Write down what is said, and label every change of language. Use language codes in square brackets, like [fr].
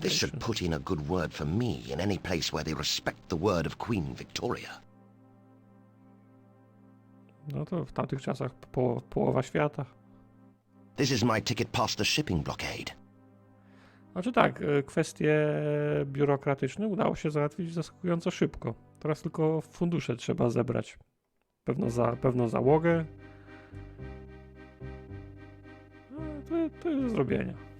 [en] This should put in a good word for me in any place where they respect the word of Queen Victoria. [pl] No to w tamtych czasach połowa świata. [en] This is my ticket past the shipping blockade. [pl] Znaczy tak, kwestie biurokratyczne udało się załatwić zaskakująco szybko. Teraz tylko fundusze trzeba zebrać. Pewną załogę. To jest do zrobienia.